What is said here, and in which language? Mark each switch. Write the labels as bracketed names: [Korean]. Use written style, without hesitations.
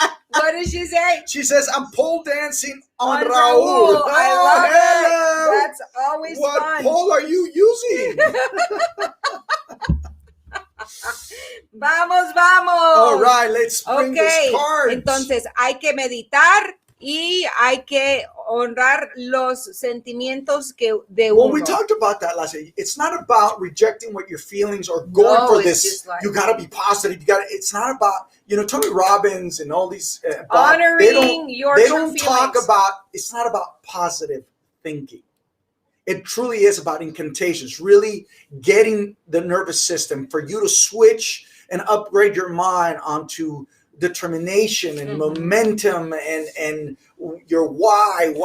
[English] What did she say? She says, I'm pole dancing on Raul. I love it. That's always what fun. What pole are you using? [Spanish] Vamos. [English] All right, let's bring this card. [Spanish] Entonces, hay que meditar y hay que honrar los sentimientos de uno. [English] Well, we talked about that last week. It's not about rejecting what your feelings or going for this. You got to be positive. It's not about, Tony Robbins and all these. Honoring your true feelings. They don't talk about, it's not about positive thinking. It truly is about incantations, really getting the nervous system for you to switch and upgrade your mind onto determination and momentum and your why.